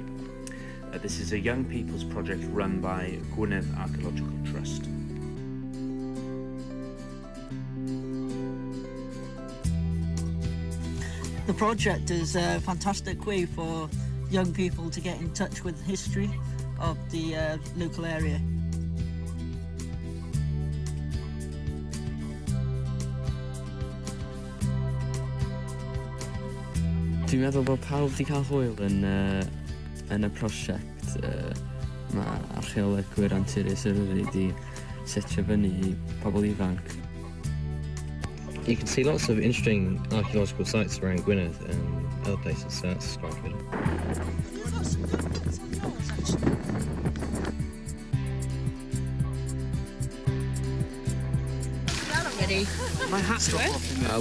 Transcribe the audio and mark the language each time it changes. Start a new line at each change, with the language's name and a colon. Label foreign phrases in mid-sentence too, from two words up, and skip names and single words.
English: This is a young people's project run by Gwynedd Archaeological Trust. The project is a fantastic way for young people to get in touch with history of the local area.
Welsh: Dwi'n meddwl bod pawb wedi cael hwyl yn y prosiect mae Archaeologwyr Antares Eryri wedi setio fyny I pobl ifanc.
English: You can see lots of interesting archaeological sites around Gwynedd and other places, so that's quite good. My hat's got off.